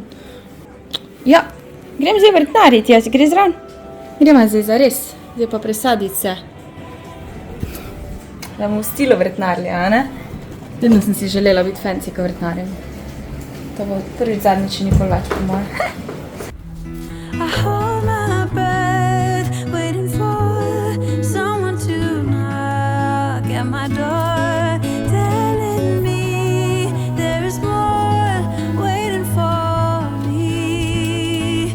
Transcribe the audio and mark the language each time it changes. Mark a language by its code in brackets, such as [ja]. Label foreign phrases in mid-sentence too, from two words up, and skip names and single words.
[sl] Ja, grem zdaj vrtnariti, jaz gre zraven. Gremo zdaj zares, zdaj pa presaditi se. Da bomo v stilu vrtnarili, ne? Vedno sem si želela biti fancy, ko vrtnarim. To bo prvič zadnjič in nikoli več po moje. [en] I hold my breath, waiting for someone to knock at my door, telling me there is more waiting for me.